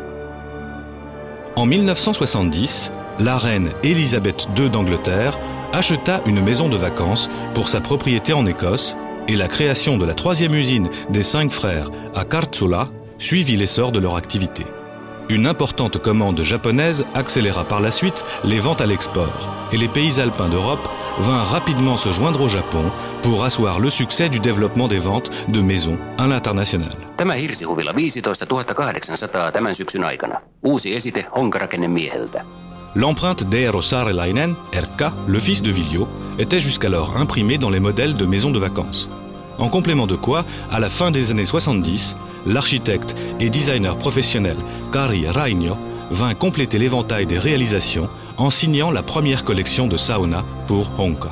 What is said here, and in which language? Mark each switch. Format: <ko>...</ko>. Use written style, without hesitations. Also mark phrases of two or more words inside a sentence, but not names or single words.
<fr>En 1970, la reine Élisabeth II d'Angleterre acheta une maison de vacances pour sa propriété en Écosse et la création de la 3e usine des 5 frères à Kartsula suivit l'essor de leur activité. Une importante commande japonaise accéléra par la suite les ventes à l'export et les pays alpins d'Europe vinrent rapidement se joindre au Japon pour asseoir le succès du développement des ventes de maisons à l'international.</fr> <fi>Tämä hirsihuvila 15 800 tämän syksyn aikana. Uusi esite Honkarakenne-mieheltä.</fi> <fr>L'empreinte d'Eero Saarelainen, Erkka, le fils de Viljo, était jusqu'alors imprimée dans les modèles de maisons de vacances. En complément de quoi, à la fin des années 70, l'architecte et designer professionnel Kari Rainio vint compléter l'éventail des réalisations en signant la première collection de sauna pour Honka.</fr>